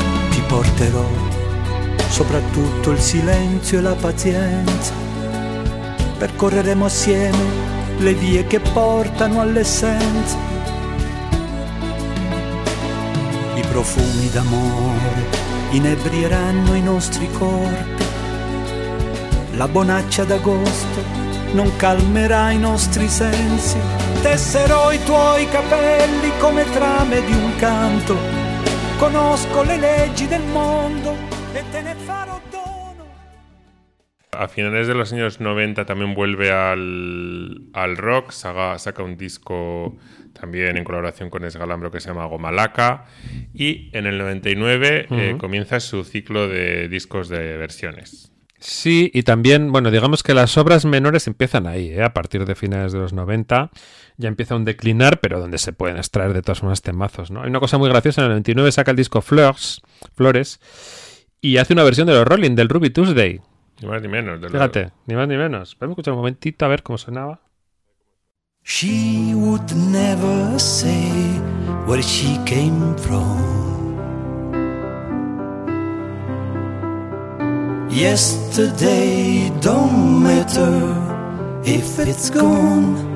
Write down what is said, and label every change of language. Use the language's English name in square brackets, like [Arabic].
[Italian] Ti porterò soprattutto il silenzio e la pazienza, percorreremo assieme le vie che portano all'essenza, i profumi d'amore inebrieranno i nostri corpi, la bonaccia d'agosto non calmerà i nostri sensi. Tesserò i tuoi capelli come trame di un canto, conosco le leggi del mondo e te ne farò dono. [Spanish] A finales de los años 90 también vuelve al rock, saca un disco también en colaboración con Sgalambro que se llama Gomalaca, y en el 99 comienza su ciclo de discos de versiones. Sí, y también, bueno, digamos que las obras menores empiezan ahí, a partir de finales de los 90, ya empieza un declinar, pero donde se pueden extraer de todas formas temazos, ¿no? Hay una cosa muy graciosa, en el 99 saca el disco Flores, y hace una versión de los Rolling, del Ruby Tuesday. Ni más ni menos. Fíjate, ni más ni menos. Vamos a escuchar un momentito a ver cómo sonaba. [English] She would never say where she came from. Yesterday don't matter if it's gone.